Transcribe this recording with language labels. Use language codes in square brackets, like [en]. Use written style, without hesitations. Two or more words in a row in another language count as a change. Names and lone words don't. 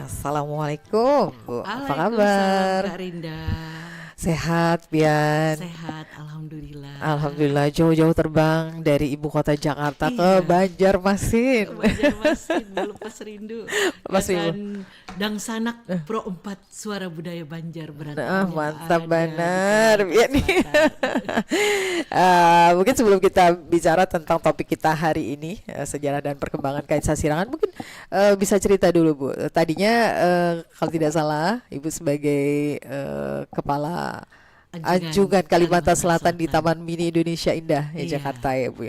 [id] Assalamualaikum, Bu. Apa kabar? Kak Rinda. Sehat, Pian? Sehat, alhamdulillah. Alhamdulillah, jauh-jauh terbang dari ibu kota Jakarta ke Banjarmasin. Banjarmasin, melepas rindu. Masih Dan Dang Sanak Pro 4 Suara Budaya Banjar mantap benar. Ya nih. Mungkin sebelum kita bicara tentang topik kita hari ini, sejarah dan perkembangan kait sasirangan, mungkin bisa cerita dulu, Bu. Tadinya kalau tidak salah, Ibu sebagai kepala Anjungan Kalimantan Selatan di Taman Mini Indonesia Indah ya, Jakarta ya, Bu ya.